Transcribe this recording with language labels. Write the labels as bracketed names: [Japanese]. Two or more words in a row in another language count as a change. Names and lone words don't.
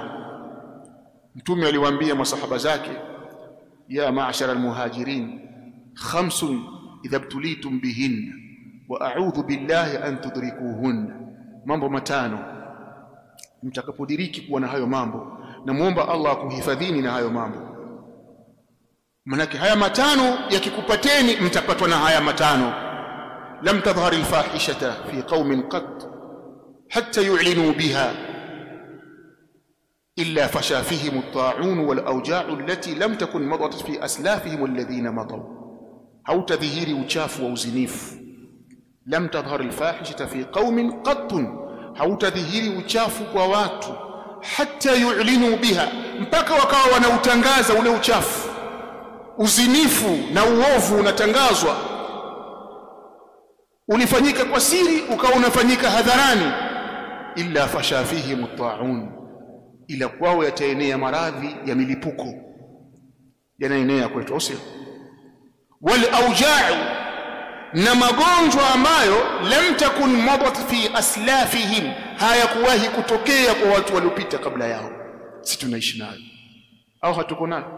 [Swahili] Mtume aliwaambia masahaba zake, [Arabic] يا معشر المهاجرين خمس إذا ابتليتم بهن وأعوذ بالله أن تدركوهن. [Swahili] Mambo matano, mtakapodiriki kuwa na hayo mambo na muomba Allah akuhifadhini na hayo mambo. Manake haya matano yakikupateni mtapatwa na haya matano. [Arabic] لم تظهر الفاحشة في قوم قط حتى يعلنوا بها إلا فشا فيهم الطاعون والأوجاع التي لم تكن مضت في أسلافهم الذين مضوا. [Swahili] Hautadhihiri uchafu wa uzinifu. [Arabic] لم تظهر الفاحشة في قوم قط, [Swahili] hautadhihiri uchafu kwa watu [Arabic] حتى يعلنوا بها, [Swahili] mpaka wakawa wanautangaza ule uchafu. Uzinifu na uovu unatangazwa, ulifanyika kwa siri ukawa unafanyika hadharani. [Arabic] إلا فشا فيهم الطاعون, [Swahili] ila kwao yataenea maradhi ya milipuko, yanaenea kwetu usio. [Arabic] والأوجاع, [Swahili] na magonjwa ambayo [Arabic] لم تكن مضت في أسلافهم, [Swahili] hayakuwahi kutokea kwa watu waliopita kabla yao, si tunaishi nayo au hatuko nayo?